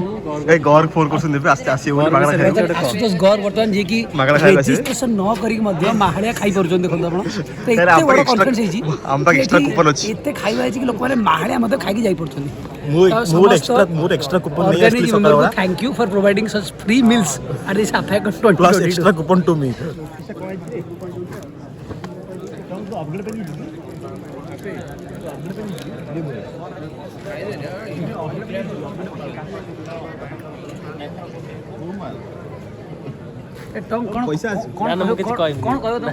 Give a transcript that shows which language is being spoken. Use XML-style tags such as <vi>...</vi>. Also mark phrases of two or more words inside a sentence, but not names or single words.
<or>ଏଇ ଗର ଫୋନ୍ କରୁଛନ୍ତି ଆସ୍ତେ ଆସିବ ବୋଲି ମାଗଣା ଖାଇବ ଆଶୁତୋଷ ଗର ବର୍ତ୍ତମାନ ଯିଏକି ମାଗଣା ଖାଇବା ରେଜିଷ୍ଟ୍ରେସନ ନ କରିକି ମଧ୍ୟ ମାହାଳିଆ ଖାଇପାରୁଛନ୍ତି ଦେଖନ୍ତୁ ଆପଣ। ତ ଏତେ ବଡ଼ କନଫିଡେନ୍ସ ହେଇଛି ଆମ ପାଖରେ</or> <en>extra coupon</en> <or>ଅଛି ଏତେ ଖାଇବା ହେଇଛି କି ଲୋକମାନେ ମାହାଳିଆ ମଧ୍ୟ ଖାଇକି ଯାଇପାରୁଛନ୍ତି। ମୋର</or> <en>extra coupon</en> <or>ନେଇ ଆସିଥିଲି ସକାଳେ</or> <en>Thank you for providing such free meals at this Apacon 2022. plus extra coupon to me</en> <or>ପଇସା ଅଛି କଣ କହିବ</or>